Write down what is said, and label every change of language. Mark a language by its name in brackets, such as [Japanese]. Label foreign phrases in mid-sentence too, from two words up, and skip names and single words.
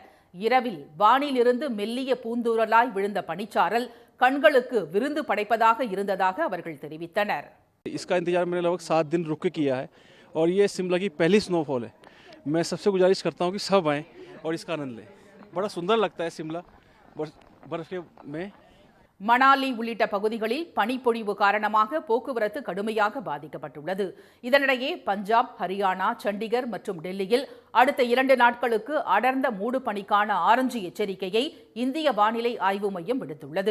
[Tamil] இரவில் வானிலிருந்து மெல்லிய பூந்தூறலாய் விழுந்த பனிச்சாரல் கண்களுக்கு விருந்து படைப்பதாக இருந்ததாக அவர்கள் தெரிவித்தனர். [Hindi] इसका इंतजार मैंने लगभग 7 दिन रुक के किया है और ये शिमला की पहली स्नोफॉल है. मैं सबसे गुजारिश करता हूँ कि सब आएं और इसका आनंद लें. बड़ा सुंदर लगता है शिमला बर्फ में. [Tamil] மணாலி உள்ளிட்ட பகுதிகளில் பனிப்பொழிவு காரணமாக போக்குவரத்து கடுமையாக பாதிக்கப்பட்டுள்ளது. இதனிடையே பஞ்சாப், ஹரியானா, சண்டிகர் மற்றும் டெல்லியில் அடுத்த 2 நாட்களுக்கு அடர்ந்த மூடு பனிக்கான ஆரஞ்சு எச்சரிக்கையை இந்திய வானிலை ஆய்வு மையம் விடுத்துள்ளது.